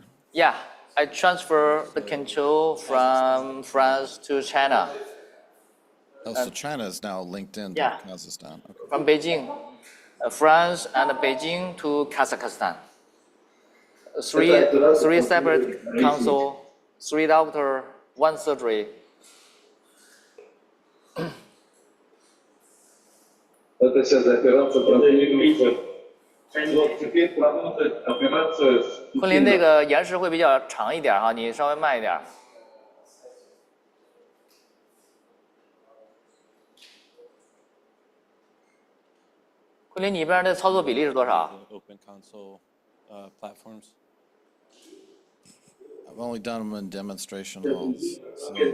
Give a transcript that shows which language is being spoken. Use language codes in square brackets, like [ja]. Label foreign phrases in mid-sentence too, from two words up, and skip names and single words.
[en] Yeah, I transfer the control from France to China. Oh, so China is now linked in to Kazakhstan. Okay. From Beijing, France and Beijing to Kazakhstan. Three separate console, 3 doctor, 1 surgery. [ru] Это сейчас операция продлится. Вот теперь продолжить операцию. [zh] 昆凌这个延时会比较长一点哈，你稍微慢一点。昆凌，你一般的操作比例是多少 [en] ？Open console platforms. I've only done them in demonstration halls. So,